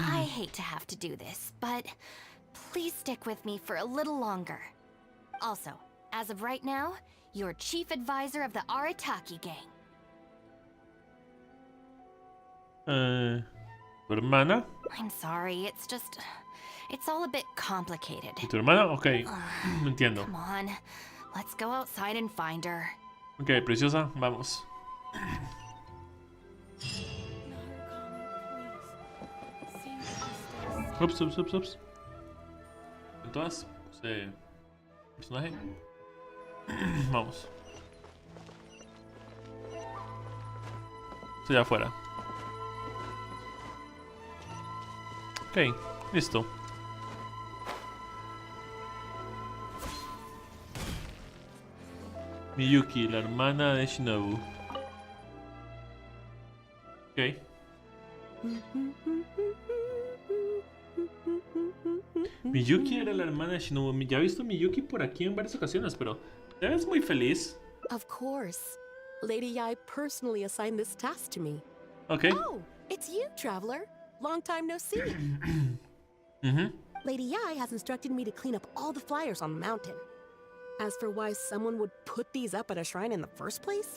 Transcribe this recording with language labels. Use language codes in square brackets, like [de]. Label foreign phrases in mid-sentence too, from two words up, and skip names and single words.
[en] I hate to have to do this, but please stick with me for a little longer. Also, as of right now, you're chief advisor of the Arataki gang. [es] ¿Tu hermana? [en] I'm sorry, it's all a bit complicated. [es] ¿Y tu hermana? Ok, entiendo. [en] Come on, let's go outside and find her. [es] Ok, preciosa, vamos. Ups. ¿En todas? Personaje. Vamos. Estoy afuera. Ok, listo. Miyuki, la hermana de Shinobu. Ok. Miyuki era la hermana de Shinobu. Ya he visto a Miyuki por aquí en varias ocasiones, pero te ves muy feliz. [en] Of course. Lady Yai personally assigned this task to me. Okay. Oh, it's you, traveler. Long time no see. Lady Yai has instructed me to clean up all the flyers on the mountain. As for why someone would put these up at a shrine in the first place?